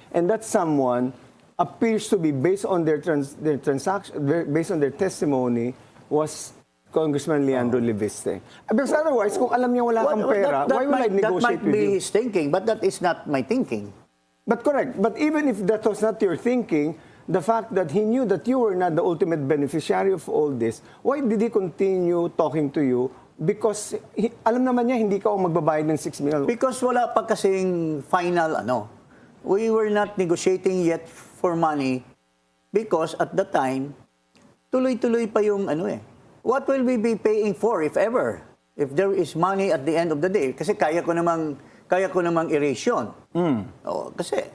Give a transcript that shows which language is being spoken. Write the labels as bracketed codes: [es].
[en] And that someone appears to be, based on their transaction, based on their testimony, was Congressman Leandro Leviste. Because otherwise, [tl] kung alam niya wala kang pera, [en] why would I negotiate That might with be you? his thinking, but that is not my thinking. But correct. But even if that was not your thinking, the fact that he knew that you were not the ultimate beneficiary of all this, why did he continue talking to you? [tl] Because alam naman niya hindi ka ang magbabayad ng 6 million. [en] Because [tl] wala pa kasing final [en] We were not negotiating yet for money because at the time, [tl] tuloy-tuloy pa yung [en] What will we be paying for if ever? If there is money at the end of the day? [tl] Kasi kaya ko namang erase yun. Kasi...